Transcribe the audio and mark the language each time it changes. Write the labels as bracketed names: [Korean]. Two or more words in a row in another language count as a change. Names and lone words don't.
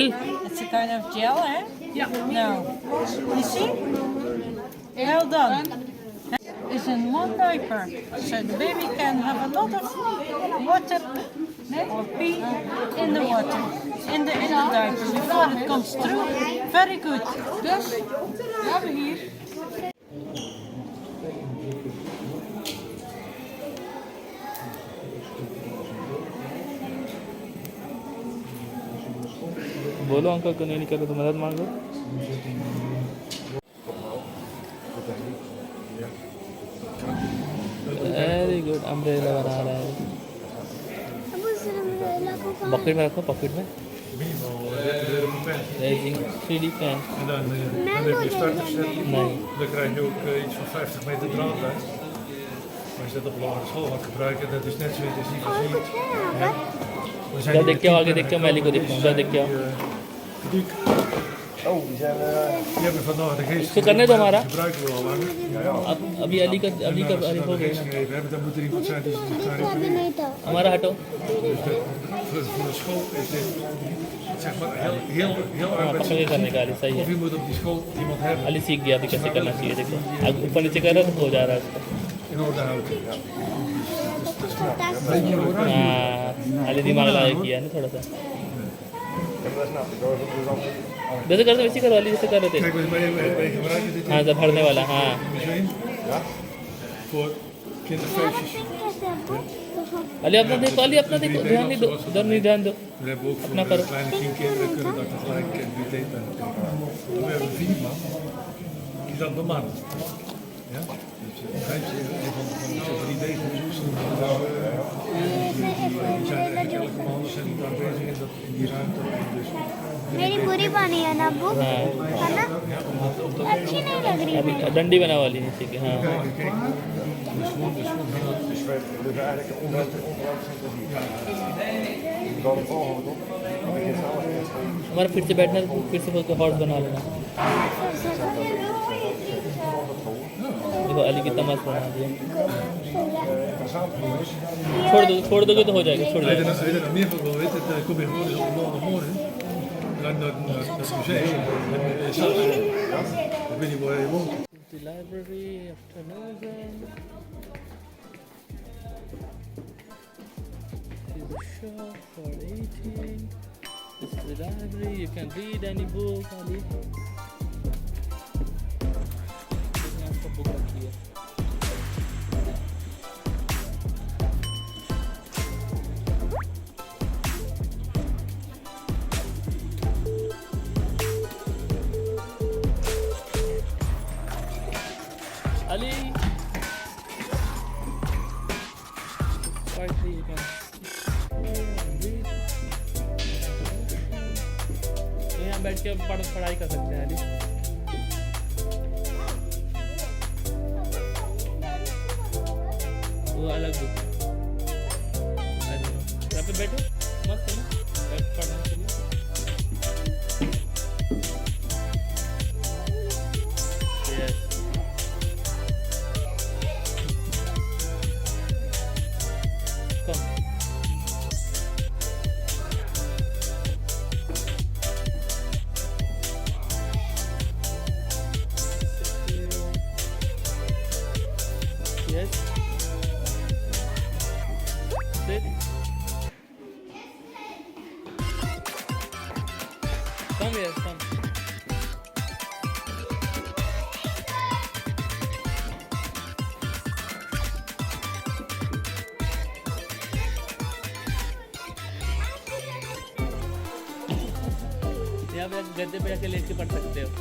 [English] It's a kind of gel, eh? Yeah. No. You see? Well done. It's in one diaper, so the baby can have a lot of water or pee in the water, in the diaper before it comes through. Very good. [Dutch] Dus, we hebben hier. [Hindi] बोलो अंकल को नहीं निकले तो मदद मांगो। [English] very good, [Hindi] अम्ब्रेला बना रहा है। पॉकेट में रखो, पॉकेट में। [English] Racing 3D pen. [Dutch] En dan heb je starterset. Nee. Dan krijg je ook iets van 50 meter draad bij. Maar als je dat op lagere school gaat gebruiken, dat is net zo intensief als hier. Ja. We zijn [Hindi] जा [Dutch] hier [Hindi] देख के आओ, आगे [Dutch] met [Hindi] देख के आओ, मैं अली को देखूँ, जा देख के आओ। [Dutch] geduuk. Oh, die zijn... Die hebben vandaag de geest. [Hindi] इसको करने दो हमारा। [Dutch] gebruiken we al langer. [Hindi] अब अभी अली का [Dutch] En als [Hindi] अली [Dutch] ze [Hindi] हो [Dutch] dan de [Hindi] गया [Dutch] geest gegeven hebben, dan moet er iemand zijn die ze gaan [Hindi] अभी [Dutch] repareren. [Hindi] नहीं था हमारा हटो। [Dutch] Dus voor de school is dit zeg maar heel [Hindi] हाँ पकड़ के [Dutch] arbeidsintensief. [Hindi] करने का अली सही [Dutch] Of [Hindi] है। [Dutch] je moet op die school iemand hebben [Hindi] अली सीख गया अभी कैसे करना चाहिए, देखो अब ऊपर नीचे कर रहा है तो हो जा रहा है उसको। [Dutch] in orde houden. [Hindi] हाँ अली दिमाग लगा किया ना थोड़ा सा, जैसे करते वैसे करो अली, जैसे कर रहे थे। [Dutch] Kijk, wij gebruiken dit [Hindi] हाँ सब भरने वाला, हाँ [Dutch] museum voor kinderfeestjes. [Hindi] अली अपना देखो, अली अपना देखो, ध्यान नहीं दो, उधर नहीं ध्यान दो। [Dutch] We hebben ook voor [Hindi] अपना करो. [Dutch] kleine 10 kinderen kunnen dat tegelijk meteen. We hebben 4 man die dat bemannen. Ja? Dus een van de 3 bezoekers die zijn eigenlijk elke maand zijn daar bezig in die ruimte. Dus [Hindi] मेरी पूरी बनी है ना बुक हाँ है ना अच्छी नहीं लग रही अभी डंडी बना वाली नीचे की, हाँ [Dutch] kijk, dus gewoon Dus eigenlijk onderhoud intensief. Dan het volgende op. Dan begin je samen met school. [Hindi] हमारा फिर से बैठना, फिर से हॉर्स बना लेना। देखो अली कितना मस्त बना दिया। छोड़ दोगे तो हो जाएगा, छोड़ [Dutch] Wil je [Hindi] जाएगा। [Dutch] er nog meer van wil weten, dan kom je gewoon eens op de maandagmorgen naar het museum. En s'avonds, ik weet niet waar je woont. [English] The library of Terneuzen. This is a shop for eating. This is the library. You can read any book, Ali. [Hindi] इसमें आपको book रखी है. [English] Ali. Quietly you can read. [Hindi] यहाँ बैठ के पढ़ाई कर सकते हैं अली. वो अलग बुक. यहाँ पे बैठो मस्त है ना पढ़ने के लिए. [English] Yes. Come. Yes. Sit. Come here, come. [Hindi] यहाँ पे गद्दे पे जाके लेट के पढ़ सकते हो.